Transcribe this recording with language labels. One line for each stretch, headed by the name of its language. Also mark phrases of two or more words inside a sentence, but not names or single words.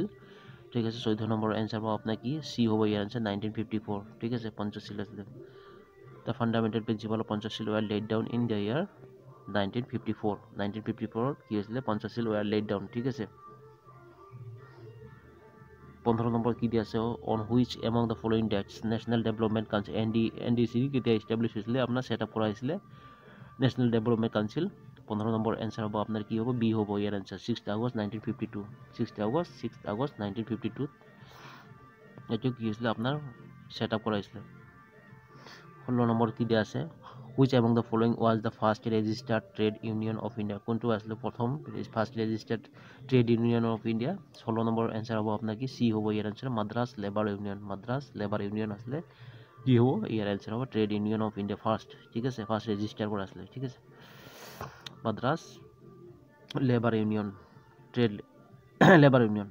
Assamese: ঠিক আছে, 14 নম্বৰ এনচাৰ পাব আপোনাৰ কি চি হ'ব ইয়াৰ এনচাৰ 1954। ঠিক আছে, পঞ্চশীল আছিলে।
English: The fundamental principal of Panchsheel were laid down in the year 1954.
Assamese: 1954 কি হৈছিলে, পঞ্চশীল
English: were laid down.
Assamese: ঠিক আছে, 15 নম্বৰ কি দিয়া আছে,
English: On which among the following dates National Development Council NDC
Assamese: কেতিয়া এষ্টাব্লিছ হৈছিলে আপোনাৰ ছেট আপ কৰা হৈছিলে
English: নেশ্যনেল ডেভেলপমেণ্ট কাউন্সিল।
Assamese: 15 নম্বৰ এনচাৰ হ'ব আপোনাৰ কি হ'ব, বি হ'ব ইয়াৰ এনচাৰ 6 আগষ্ট 1952। 6 আগষ্ট 1952 এইটো কি হৈছিলে আপোনাৰ
English: set up
Assamese: কৰা হৈছিলে। 16 নম্বৰ কি দিয়া আছে,
English: Which among the following was the first registered trade union of India.
Assamese: কোনটো আছিলে প্ৰথম
English: first registered trade union of India.
Assamese: 16 নম্বৰ এনচাৰ হ'ব আপোনাৰ কি চি হ'ব ইয়াৰ এনচাৰ মাদ্ৰাছ লেবাৰ ইউনিয়ন। মাদ্ৰাছ লেবাৰ ইউনিয়ন আছিলে কি হ'ব ইয়াৰ এনচাৰ হ'ব
English: trade union of India first.
Assamese: ঠিক আছে,
English: first register
Assamese: কৰা আছিলে। ঠিক আছে, মাদ্ৰাছ লেবাৰ ইউনিয়ন
English: trade labour union.